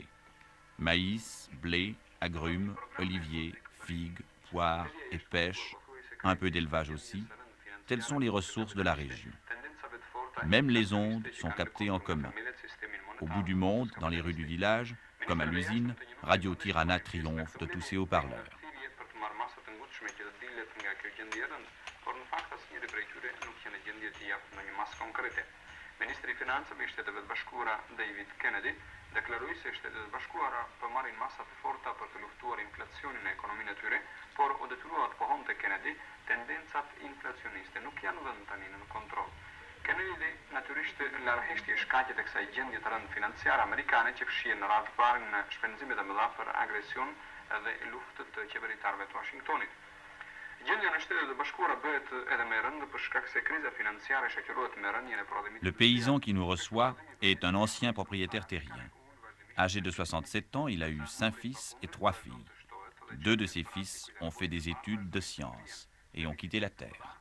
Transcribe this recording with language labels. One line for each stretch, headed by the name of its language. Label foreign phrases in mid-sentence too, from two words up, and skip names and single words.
French: Maïs, blé, agrumes, oliviers, figues, poires et pêche, un peu d'élevage aussi, telles sont les ressources de la région. Même les ondes sont captées en commun. Au bout du monde, dans les rues du village, comme à l'usine, Radio Tirana triomphe de tous ses haut-parleurs.
Albanian: Ministri finanțe Shtetet Bashkuara David Kennedy deklaroi se Shtetet Bashkuara po marrin masa të forta për të luftuar inflacionin në ekonominë e tyre, por u detyruat të pohonte Kennedy, tendencat inflacioniste nuk janë vënë tani në kontroll. Kennedy natyrisht largheshti shkaqet e kësaj gjendje të rëndë financiare amerikane që fshihen në radhë parë në shpenzimet e mëdha për agresion dhe luftët të qeveritarëve të Washingtonit.
French: Le paysan qui nous reçoit est un ancien propriétaire terrien. Âgé de 67 ans, il a eu 5 fils et 3 filles. 2 de ses fils ont fait des études de sciences et ont quitté la terre.